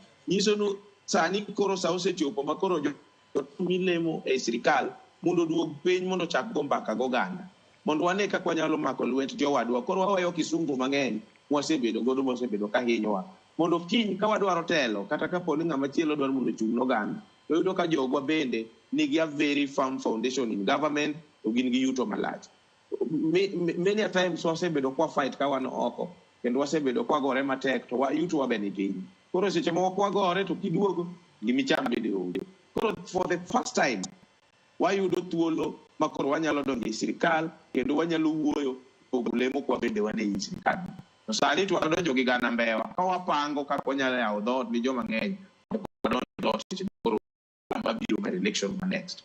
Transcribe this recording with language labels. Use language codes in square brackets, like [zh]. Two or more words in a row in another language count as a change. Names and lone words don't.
[luo] Nyiso nu sani koro sa osechopo ma koro milemo e sirikal mondo duog piny mondo chak go mbaka goganda, mondo wane kaka wanyalo mako lwet jowadwa. Koro waweyo kisungu mang'eny mwasebedo godo mosebedo ka hinyowa, mondo kiny ka wadwaro telo kata kapo ni ng'ama chielo dwaro mondo ochung' n'oganda, to yudo ka jogwa bende nigi [en] a very firm foundation in government, [luo] to gin gi yuto malach. [en] Many a times [luo] wasebedo kwa fight ka wan oko, kendo wasebedo kwa gore matek, to yuto wa bende piny. Koro seche moko wagore to kiduogo gimicham bende onge. Koro [en] for the first time [luo] wayudo thuolo ma koro wanyalo donjo e sirikal kendo wanyalo wuoyo lemo kwa bende wane e sirikal. To sani to wadonjo gi gana Mbewa ka wapango kaka wanyalo yawo dhoot ni joma ng'eny wadonjo dhoot seche koro mabiro mar election ma next.